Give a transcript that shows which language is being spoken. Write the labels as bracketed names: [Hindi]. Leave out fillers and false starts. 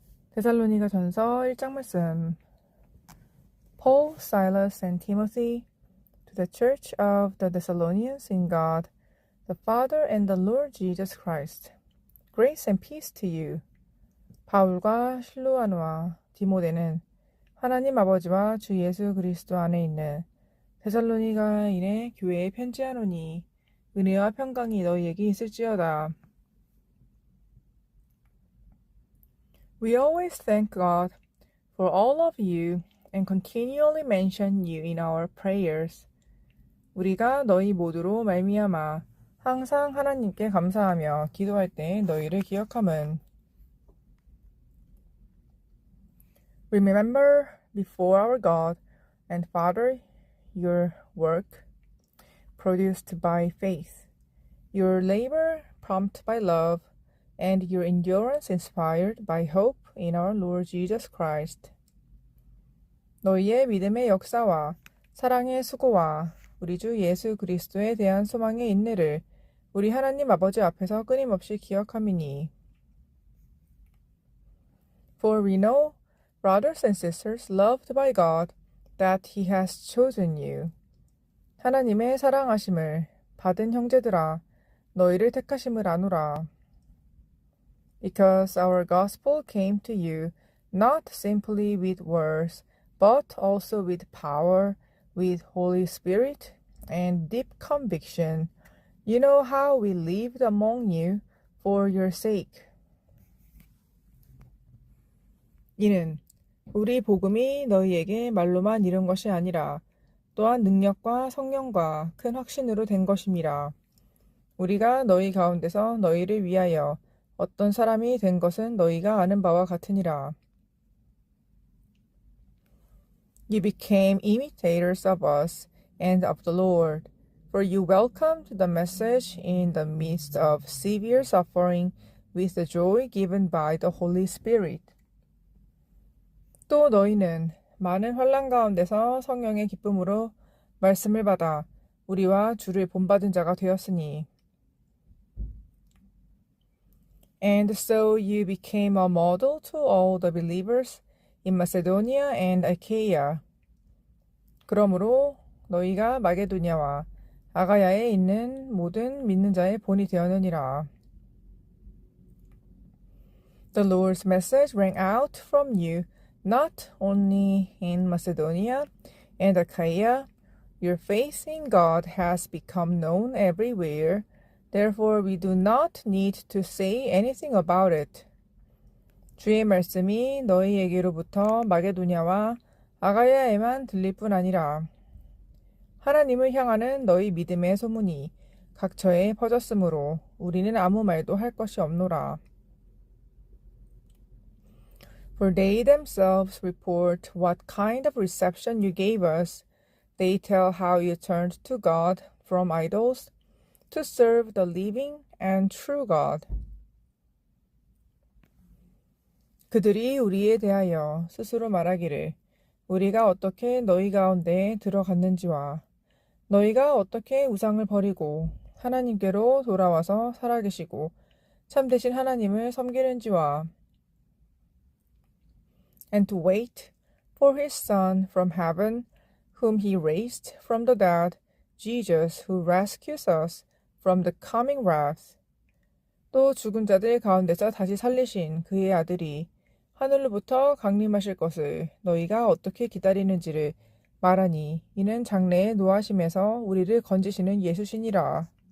[Korean] 데살로니가 전서 1장 말씀. [English] Paul, Silas, and Timothy, to the church of the Thessalonians in God, the Father and the Lord Jesus Christ. Grace and peace to you. [Korean] 바울과 실루아노와 디모데는 하나님 아버지와 주 예수 그리스도 안에 있는 데살로니가인의 교회에 편지하노니 은혜와 평강이 너희에게 있을지어다. [English] We always thank God for all of you and continually mention you in our prayers. [Korean] 우리가 너희 모두로 말미암아 항상 하나님께 감사하며 기도할 때 너희를 기억함은 [English] Remember before our God and Father your work produced by faith, your labor prompted by love, and your endurance inspired by hope in our Lord Jesus Christ. [Korean] 너희의 믿음의 역사와 사랑의 수고와 우리 주 예수 그리스도에 대한 소망의 인내를 우리 하나님 아버지 앞에서 끊임없이 기억함이니. [English] For we know, brothers and sisters loved by God, that He has chosen you. [Korean] 하나님의 사랑하심을 받은 형제들아, 너희를 택하심을 아노라. [English] Because our gospel came to you not simply with words, but also with power, with Holy Spirit, and deep conviction. You know how we lived among you for your sake. [Korean] 이는 우리 복음이 너희에게 말로만 이른 것이 아니라 또한 능력과 성령과 큰 확신으로 된 것임이라. 우리가 너희 가운데서 너희를 위하여 어떤 사람이 된 것은 너희가 아는 바와 같으니라. [English] You became imitators of us and of the Lord, for you welcomed the message in the midst of severe suffering with the joy given by the Holy Spirit. [Korean] 또 너희는 많은 환난 가운데서 성령의 기쁨으로 말씀을 받아 우리와 주를 본받은 자가 되었으니. [English] And so you became a model to all the believers in Macedonia and Achaia. [Korean] 그러므로 너희가 마게도냐와 아가야에 있는 모든 믿는 자의 본이 되었느니라. [English] The Lord's message rang out from you not only in Macedonia and Achaia. Your faith in God has become known everywhere. Therefore we do not need to say anything about it. [Korean] 주의 말씀이 너희에게로부터 마게도냐와 아가야에만 들릴 뿐 아니라 하나님을 향하는 너희 믿음의 소문이 각처에 퍼졌으므로 우리는 아무 말도 할 것이 없노라. [English] For they themselves report what kind of reception you gave us. They tell how you turned to God from idols to serve the living and true God. [Korean] 그들이 우리에 대하여 스스로 말하기를 우리가 어떻게 너희 가운데에 들어갔는지와 너희가 어떻게 우상을 버리고 하나님께로 돌아와서 살아계시고 참되신 하나님을 섬기는지와 [English] and to wait for his Son from heaven, whom he raised from the dead, Jesus, who rescues us from the coming wrath. [Korean] 또 죽은 자들 가운데서 다시 살리신 그의 아들이 하늘로부터 강림하실 것을 너희가 어떻게 기다리는지를 말하니 이는 장래의 노하심에서 우리를 건지시는 예수시니라.